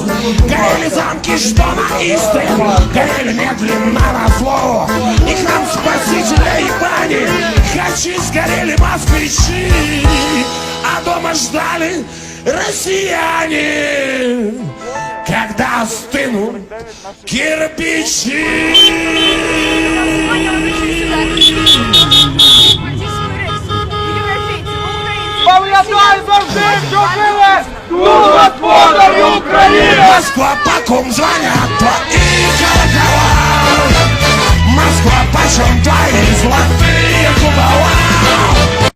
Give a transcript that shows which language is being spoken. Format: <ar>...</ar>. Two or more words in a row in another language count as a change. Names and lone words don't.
<ru>Горели замки, что на Истре, горели медленно назло. И храм Спасителя и бани, хачи сгорели москвичи, а дома ждали россияне, когда остынут кирпичи.</ru> <uk>Пам'ятай завжди, що живе тут господарю України!</uk> <ru>Москва, по ком звонят твои колокола? Москва, почем твои золотые купола?</ru>